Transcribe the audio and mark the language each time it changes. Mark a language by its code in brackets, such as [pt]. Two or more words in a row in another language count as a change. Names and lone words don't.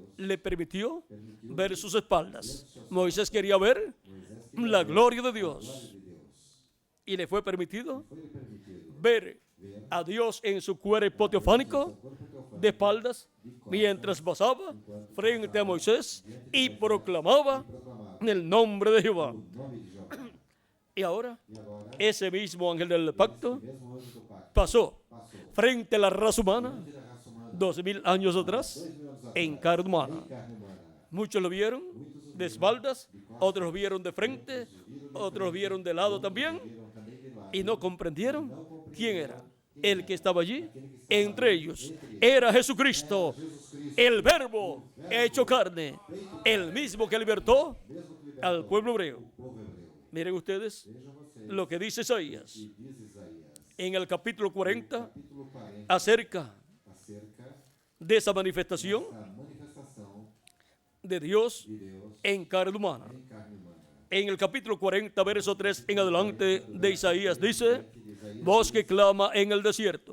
[es] le permitió ver sus espaldas. Moisés quería ver la gloria de Dios [pt] de Deus. [es] y le fue permitido [pt] Foi-lhe permitido [es] ver a Dios en su cuerpo teofánico [pt] corpo teofánico [es] de espaldas mientras pasaba frente a Moisés y proclamaba el nombre de Jehová. [pt] o nome de Jeová. [es] Y ahora [pt] E agora, [es] ese mismo ángel del pacto [pt] mesmo anjo do pacto [es] pasó [pt] passou [es] frente a la raza humana [pt] da raça humana [es] 2000 años atrás [pt] 2000 anos atrás, [es] en carne humana. [pt] em carne humana. [es] Muchos lo vieron de espaldas, otros lo vieron de frente, otros lo vieron de lado también [pt] Viram também de lado. [es] y no comprendieron quién era. El que estaba allí entre ellos era Jesucristo, el verbo hecho carne, el mismo que libertó al pueblo hebreo. [pt] Povo hebreu. [es] Miren ustedes [pt] Vejam vocês, [es] lo que dice Isaías [pt] e diz Isaías, [es] en el capítulo 40 [pt] capítulo 40, [es] acerca [pt] acerca [es] de esa manifestación [pt] da manifestação [es] de Dios [pt] de Deus [es] en carne humana. [pt] em carne humana. [es] En el capítulo 40, verso 3 en adelante de Isaías dice: voz que clama en el desierto,